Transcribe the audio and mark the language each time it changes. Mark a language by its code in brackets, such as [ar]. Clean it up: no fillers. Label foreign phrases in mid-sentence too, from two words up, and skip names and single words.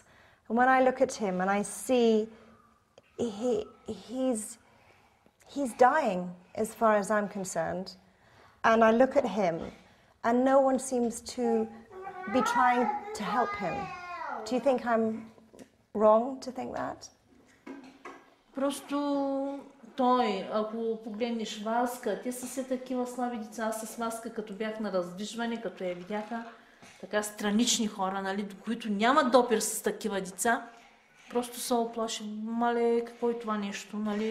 [en] And when I look at him and I see he's dying as far as I'm concerned, and I look at him and no one seems to be trying to help him. Do you think I'm wrong to think that? [bg] Просто той, ако погледнеш Васка, те са все такива слаби деца. Аз с Васка, като бях на раздвижване, като я видяха, така странични хора, нали, които нямат допир с такива деца, просто се оплаши. Мале, какво е това нещо? Нали?